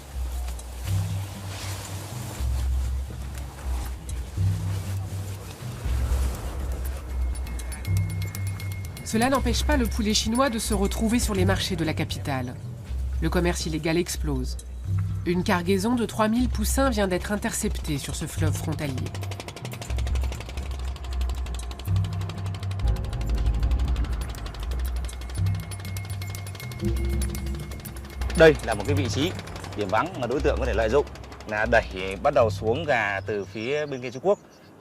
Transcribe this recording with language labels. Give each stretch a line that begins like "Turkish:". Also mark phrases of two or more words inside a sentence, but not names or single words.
French: Cela n'empêche pas le poulet chinois de se retrouver sur les marchés de la capitale. Le commerce illégal explose. Une cargaison de 3000 poussins vient d'être interceptée sur ce fleuve frontalier.
Vietnamese: Đây là một cái vị trí điểm vắng mà đối tượng có thể lợi dụng là đẩy bắt đầu xuống gà từ phía bên kia Trung Quốc